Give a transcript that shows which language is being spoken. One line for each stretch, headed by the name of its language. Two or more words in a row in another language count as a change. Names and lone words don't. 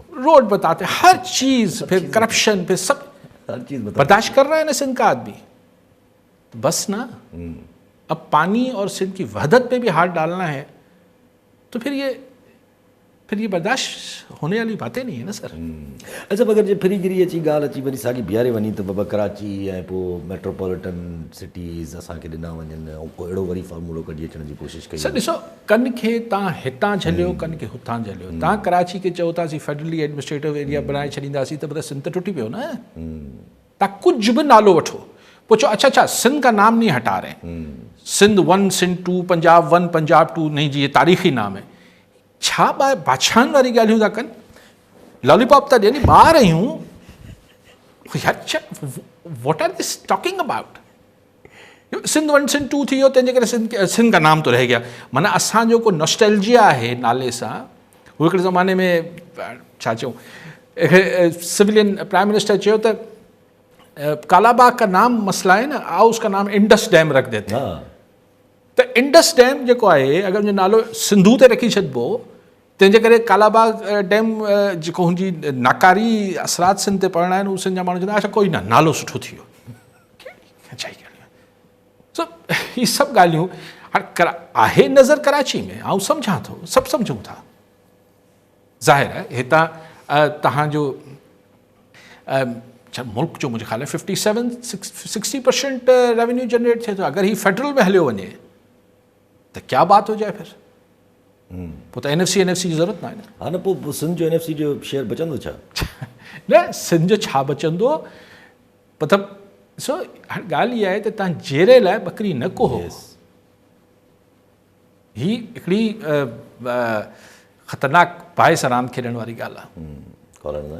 Urdu: روڈ بتاتے، ہر چیز، پھر کرپشن، پھر سب, ہر چیز برداشت کر رہا ہے نا سندھ کا آدمی؟ تو بس نا، اب پانی اور سندھ کی وحدت پہ بھی ہاتھ ڈالنا ہے تو پھر یہ برداشت ہونے والی باتیں نہیں ہے نا سر. اچھا,
Sindhi: अगरि जे फ्रीगिरी अची ॻाल्हि अची वरी साॻी बीहारे वञी त बाबा कराची ऐं पोइ
English: metropolitan cities
Sindhi: असांखे ॾिना वञनि ऐं को अहिड़ो वरी फॉर्मूलो कढी अचण जी कोशिशि कई। सर ॾिसो, कन खे तव्हां हितां झलियो, कन खे हुतां झलियो। तव्हां कराची खे चओ था असीं
English: federally administrative area
Sindhi: बणाए छॾींदासीं त सिंध त टुटी पियो न। तव्हां कुझु बि नालो वठो, पोइ चओ
Urdu: اچھا سندھ کا نام نہیں ہٹا رہے، سندھ 1 سندھ 2 پنجاب 1 پنجاب 2 نہیں جی، یہ تاریخی نام ہے.
Sindhi: छा बादशाहनि वारी ॻाल्हियूं था कनि, लॉलीपॉप था ॾियनि, ॿार आहियूं यार,
English: what are this talking about.
Sindhi: सिंध 1 सिंध 2 थी वियो, तंहिंजे करे
Urdu: سندھ کا نام تو رہ گیا.
Sindhi: माना असांजो को नॉस्टैल्जिया आहे नाले सां। हू हिकिड़े ज़माने में छा चऊं,
English: civilian prime minister
Sindhi: चयो त
Urdu: کالاباغ کا نام مسئلہ ہے نا، آؤ اس کا نام انڈس ڈیم رکھ دیتے ہیں.
Sindhi: त इंडस डैम जेको आहे अगरि हुनजो नालो सिंधू ते रखी छॾिबो, तंहिंजे करे कालाबाग डैम जेको हुनजी नाकारी असरात सिंध ते पवंदा आहिनि, उहे सिंध जा माण्हू चवंदा अच्छा कोई न, नालो सुठो थी वियो। सो हीअ सभु ॻाल्हियूं हाणे आहे नज़र कराची में, ऐं सम्झां थो, सभु सम्झूं था। ज़ाहिर आहे हितां तव्हांजो मुल्क जो मुंहिंजे ख़्याल में 57-60%
English: revenue generate
Sindhi: थिए थो। अगरि ही फेडरल में हलियो वञे त
Urdu: کیا بات ہو جائے پھر,
Sindhi: पोइ त NFC जी ज़रूरत न आहे न। हा न, पोइ सिंध जो NFC जो शेयर बचंदो छा? न, सिंध जो छा बचंदो, मतिलबु ॾिसो हाणे ॻाल्हि इहा आहे त तव्हां जहिड़े लाइ ॿकरी न कोहो। ही हिकिड़ी ख़तरनाक बाहिस रांदि खेॾण वारी ॻाल्हि आहे।